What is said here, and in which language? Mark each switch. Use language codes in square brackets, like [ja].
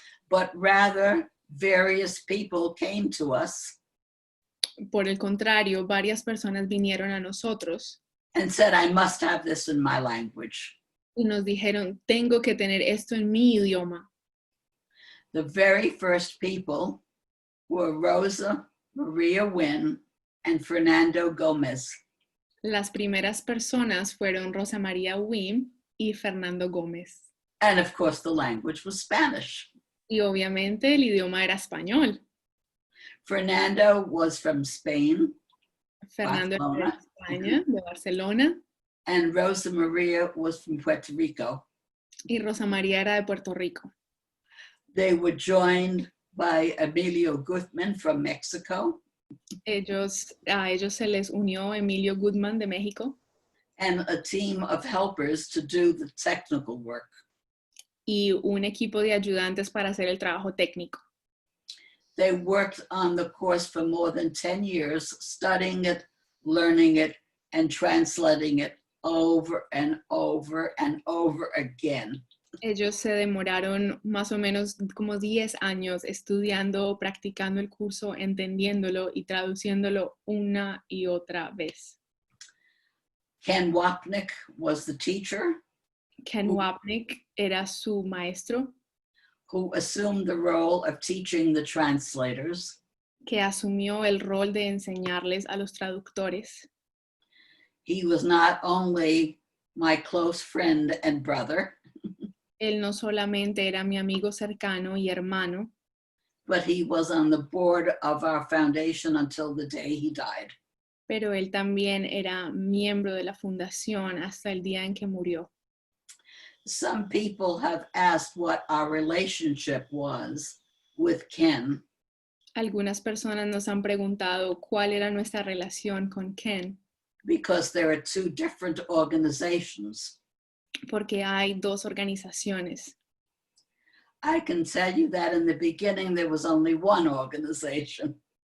[en] But rather, various people came to us [es] por el contrario, varias personas vinieron a nosotros [en] and said, I must have this in my language. [es] y nos dijeron, tengo que tener esto en mi idioma. [en] The very first people were Rosa Maria Wynn and Fernando Gomez. [es] Las primeras personas fueron Rosa María Wim y Fernando Gómez. [en] And of course, the language was Spanish. [es] Y obviamente el idioma era español. [en] Fernando was from Spain, [es] Fernando era de Barcelona. España, de Barcelona, [en] and Rosa Maria was from Puerto Rico. [es] y Rosa María era de Puerto Rico. [en] They were joined by Emilio Guzman from Mexico [es] A ellos se les unió Emilio Goodman de México [en] and a team of helpers to do the technical work. [es] y un equipo de ayudantes para hacer el trabajo técnico. [en] They worked on the course for more than 10 years, studying it, learning it, and translating it over and over and over again. [es] Ellos se demoraron más o menos como 10 años estudiando, practicando el curso, entendiéndolo y traduciéndolo una y otra vez. [en] Ken Wapnick was the teacher [es] Ken Wapnick era su maestro, [en] who assumed the role of teaching the translators. [es] que asumió el rol de enseñarles a los traductores. [en] He was not only my close friend and brother, [es] Él no solamente era mi amigo cercano y hermano, [en] but he was on the board of our foundation until the day he died. [es] pero él también era miembro de la fundación hasta el día en que murió. [en] Some people have asked what our relationship was with Ken, [es] Algunas personas nos han preguntado cuál era nuestra relación con Ken, [en] because there are 2 different organizations. [es] porque hay 2 organizaciones. [en] I can tell you that in the beginning there was only one organization.